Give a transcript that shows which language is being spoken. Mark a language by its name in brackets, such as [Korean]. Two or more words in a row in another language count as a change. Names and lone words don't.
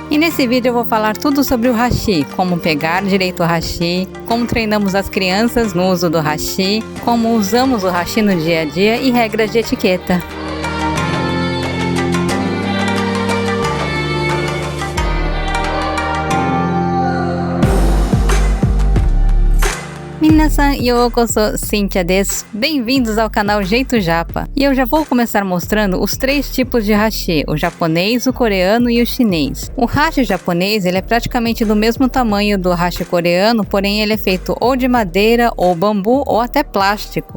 [Portuguese] E nesse vídeo eu vou falar tudo sobre o hashi, como pegar direito o hashi, como treinamos as crianças no uso do hashi, como usamos o hashi no dia a dia e regras de etiqueta. [Japanese] みなさんようこそ、シンシアです. [Portuguese] Bem-vindos ao canal Jeito Japa. E eu já vou começar mostrando os 3 tipos de hashi, o japonês, o coreano e o chinês. O hashi japonês ele é praticamente do mesmo tamanho do hashi coreano, porém ele é feito ou de madeira, ou bambu, ou até plástico.